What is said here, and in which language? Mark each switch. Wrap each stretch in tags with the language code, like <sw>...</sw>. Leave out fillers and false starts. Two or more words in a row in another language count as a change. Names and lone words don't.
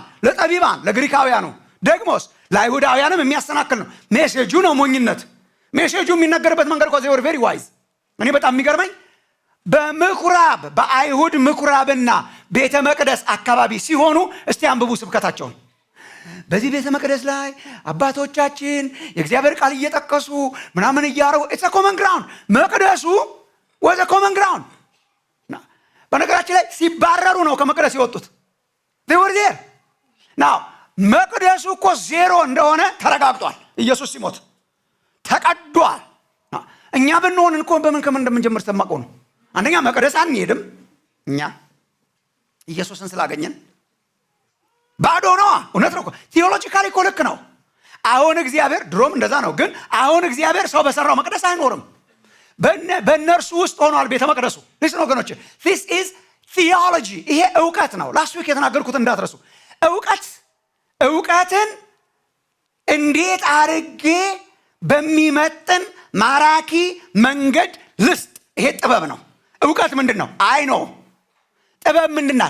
<am>ለጠቢባን፣ ለግሪካውያኑ፣ ደግሞስ ለአይሁዳውያንም የሚያሰናክል ነው። ሜሴጁ ነው ሞኝነት። ሜሴጁ የሚነገርበት መንገድ እኮ</am> <en>they were very wise።</en> <am>እኔ በጣም የሚገርመኝ በምኩራብ በአይሁድ ምኩራብና ቤተ መቅደስ አካባቢ ሲሆኑ እስቲ አንብቡ ስብከታቸውን። በዚህ ቤተ መቅደስ ላይ አባቶቻችን የእግዚአብሔር ቃል እየጠቀሱ ምናምን እያረው</am> <en>it's a common ground።</en> <am>መቅደሱ</am> <en>was the common ground።</en> <am>በነገራችን ላይ ሲባረሩ ነው ከመቅደስ የወጡት።</am> <en>they were there</en> <am>now መቅደሱ እኮ ዜሮ እንደሆነ ተረጋግጧል። ኢየሱስ ሲሞት ተቀዷል። እኛ ብንሆን እንኳ ከምን እንደምንጀምር ተማቀው ነው። አንደኛ መቅደስ አንሄድም እኛ ኢየሱስን ስላገኘን ባዶ ነው። እውነት ነው እኮ ቴዎሎጂካሊ እኮ ልክ ነው። አሁን እግዚአብሔር ድሮም እንደዛ ነው፣ ግን አሁን እግዚአብሔር ሰው በሰራው መቅደስ አይኖርም። በእነርሱ ውስጥ ሆኗል ቤተ መቅደሱ። ሊስን ወገኖች</am> <en>this is theology።</en> <am>ይሄ እውቀት ነው።</am> <en>last week</en> <am>የተናገርኩት እንዳትረሱ። እውቀትን እንዴት አርጌ በሚመጥን ማራኪ መንገድ ልስጥ። ይሄ ጥበብ ነው። እውቀት ምንድን ነው? አይ ነው። ጥበብ ምንድናት?</am>